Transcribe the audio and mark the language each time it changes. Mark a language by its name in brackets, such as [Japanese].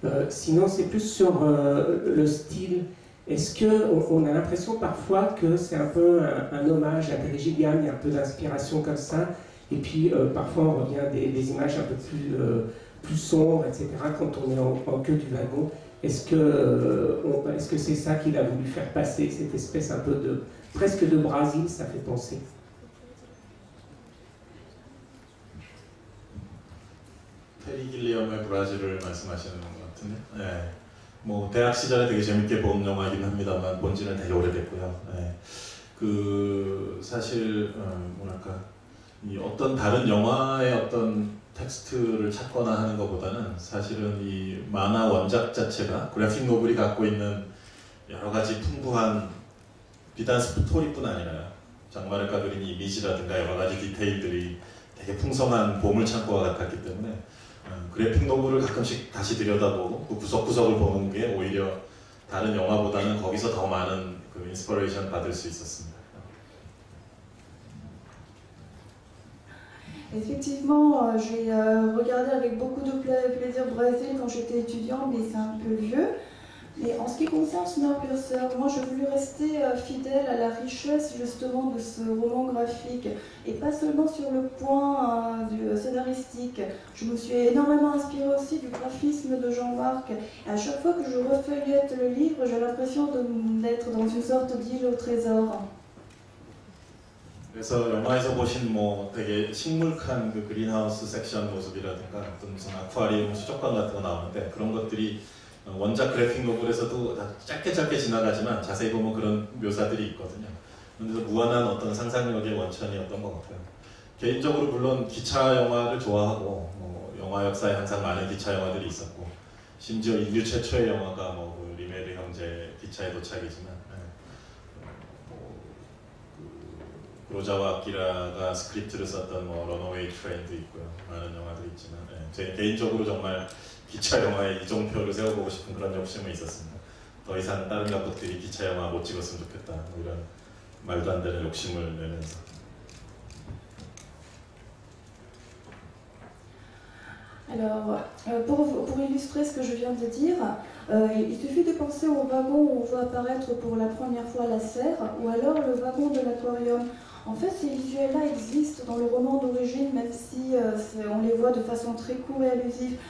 [French] Sinon c'est plus sur le style. Est-ce qu'on a l'impression parfois que c'est un peu un hommage à Terry Gilliam, il y a un peu d'inspiration comme ça, et puis parfois on revient des images un peu plus sombres, etc. quand on est en queue du wagon. Est-ce que c'est ça qu'il a voulu faire passer, cette espèce un peu de presque de Brésil, ça fait penser. [Korean] 테리 길리엄의 브라질을 말씀하시는 것 같은데, 네. 뭐 대학 시절에 되게 재밌게 본 영화이긴 합니다만 본 지는 되게 오래됐고요. 네. 그 사실 뭐랄까 이 어떤 다른 영화의 어떤 텍스트를 찾거나 하는 것보다는 사실은 이 만화 원작 자체가 그래픽 노블이 갖고 있는 여러 가지 풍부한 비단 스토리뿐 아니라 장마르카 그린 이미지라든가 여러 가지 디테일들이 되게 풍성한 보물창고와 같았기 때문에 그래픽 노블을 가끔씩 다시 들여다보고 그 구석구석을 보는 게 오히려 다른 영화보다는 거기서 더 많은 그 인스피레이션 받을 수 있었습니다. [French] Effectivement, j'ai regardé avec beaucoup de plaisir Brésil quand j'étais étudiante, mais c'est un peu vieux. Mais en ce qui concerne Snowpiercer, moi je voulais rester fidèle à la richesse justement de ce roman graphique, et pas seulement sur le point du scénaristique. Je me suis énormément inspirée aussi du graphisme de Jean-Marc. Et à chaque fois que je refeuillette le livre, j'ai l'impression d'être dans une sorte d'île au trésor. [Korean] 그래서 영화에서 보신 뭐 되게 식물칸 그 그린하우스 섹션 모습이라든가 어떤 무슨 아쿠아리움 수족관 같은 거 나오는데 그런 것들이 원작 그래픽 노블에서도 다 짧게 지나가지만 자세히 보면 그런 묘사들이 있거든요. 그래서 무한한 어떤 상상력의 원천이었던 것 같고요. 개인적으로 물론 기차 영화를 좋아하고 영화 역사에 항상 많은 기차 영화들이 있었고 심지어 인류 최초의 영화가 뭐 그 리메르 형제 기차의 도착이지만 로자와 아키라가 스크립트를 썼던 뭐 런어웨이 트레인도 있고요. 많은 영화들이 있지만 제 개인적으로 정말 기차 영화에 이종표를 세워보고 싶은 그런 욕심이 있었습니다. 더 이상 다른 감독들이 기차 영화 못 찍었으면 좋겠다 뭐 이런 말도 안 되는 욕심을 내면서. [French] Alors, pour illustrer ce que je viens de dire, il suffit de penser au wagon où on voit apparaître pour la première fois la serre, ou alors le wagon de l'aquarium. En fait, ces visuels-là existent dans le roman d'origine, même si on les voit de façon très courte et allusive.